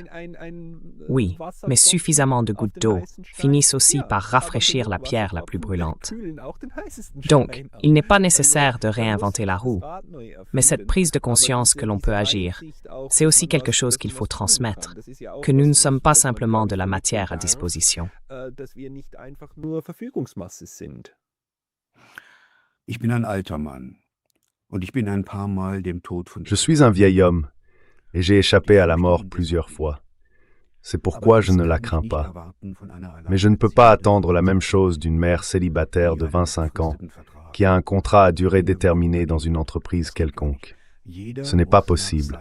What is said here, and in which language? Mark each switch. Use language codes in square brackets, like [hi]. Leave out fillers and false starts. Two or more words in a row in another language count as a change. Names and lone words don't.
[fr] Oui, mais suffisamment de gouttes d'eau finissent aussi par rafraîchir la pierre la plus brûlante. Donc, il n'est pas nécessaire de réinventer la roue, mais cette prise de conscience que l'on peut agir, c'est aussi quelque chose qu'il faut transmettre, que nous ne sommes pas simplement de la matière à disposition. [de] Ich bin ein alter Mann und ich bin ein paar Mal dem Tod von [fr] Je suis un vieil homme et j'ai échappé à la mort plusieurs fois. C'est pourquoi je ne la crains pas. Mais je ne peux pas attendre la même chose d'une mère célibataire de 25 ans qui a un contrat à durée déterminée dans une entreprise quelconque. Ce n'est pas possible.